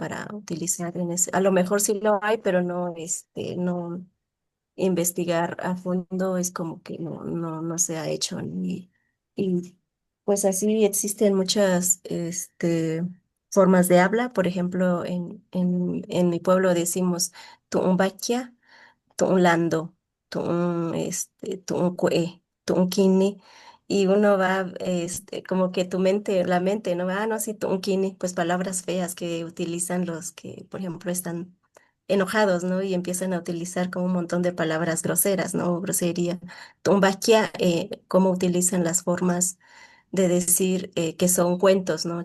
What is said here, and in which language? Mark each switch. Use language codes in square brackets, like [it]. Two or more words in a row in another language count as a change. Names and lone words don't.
[es] Para utilizar en ese, a lo mejor sí lo hay, pero no, no investigar a fondo es como que no se ha hecho. Y pues así existen muchas formas de habla. Por ejemplo, en mi pueblo decimos [mix] tuumbaquia, tuunlando, tuuncue, tuunquini. [es] Y uno va, como que tu mente, la mente, ¿no? Ah, no, sí, tuunquini, pues palabras feas que utilizan los que, por ejemplo, están enojados, ¿no? Y empiezan a utilizar como un montón de palabras groseras, ¿no? Grosería. Tumbaquia, cómo utilizan las formas de decir que son cuentos, ¿no?